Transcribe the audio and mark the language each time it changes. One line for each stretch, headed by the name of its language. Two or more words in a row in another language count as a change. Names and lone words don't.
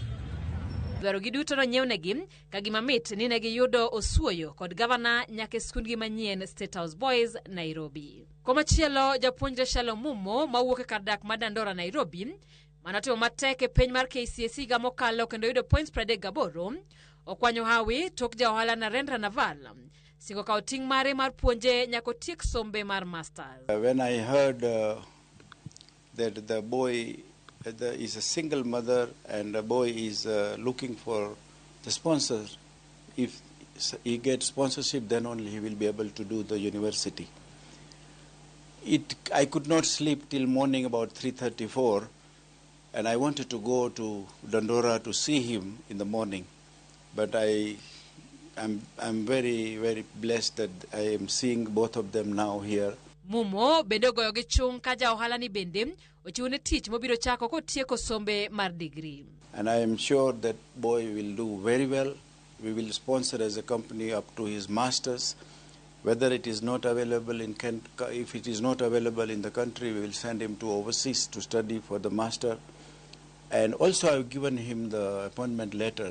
Luo (Kenya and Tanzania): Dwaro gi duto nonyiwnegi ka gima mit ni ne giyudo osuoyo kod gavana nyaka skundgi manyien State House Boys Nairobi. Komachielo japuonjre Shalom Mumo mawuok e kar dak ma Dandora Nairobi manotimo matek e penj mar KCSE higa mokalo kendo yudo points 38 okwanyo hawi tok jaohala Narendra Naval singo ka oting' mare mar puonje nyako tiek sombe mar masters.
English: When I heard that the boy is a single mother and the boy is looking for the sponsor, if he gets sponsorship then only he will be able to do the university. I could not sleep till morning about 3:34 and I wanted to go to Dandora to see him in the morning, but I'm very, very blessed that I am seeing both of them now here.
Luo (Kenya and Tanzania): Mumo bende goyo gi chung' ka jaohala ni bende ochiwo ne tich mobiro chako kotieko sombe mar degree.
English: And I am sure that boy will do very well. We will sponsor as a company up to his masters. Whether it is not available if it is not available in the country, we will send him to overseas to study for the master. And also I've given him the appointment letter.